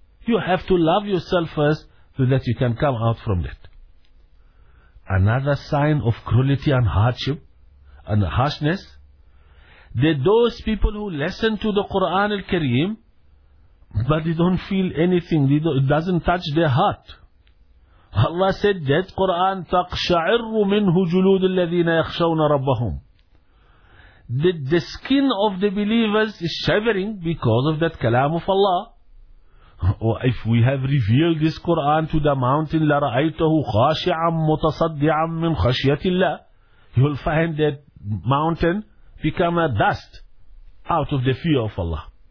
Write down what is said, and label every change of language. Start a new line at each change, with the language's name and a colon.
English: You have to love yourself first so that you can come out from that. Another sign of cruelty and hardship and harshness, that those people who listen to the Quran al-Kareem, but they don't feel anything. It doesn't touch their heart. Allah said that Quran,
Arabic: تَقْشَعِرُّ مِنْهُ جُلُودِ الَّذِينَ يَخْشَوْنَ رَبَّهُمْ.
English: The skin of the believers is shivering because of that kalam of Allah. Or if we have revealed this Quran to the mountain,
Arabic: لَرَأَيْتَهُ خَاشِعًا مُتَصَدِّعًا مِنْ خَشْيَةِ اللَّهِ.
English: You'll find that mountain become a dust out of the fear of Allah.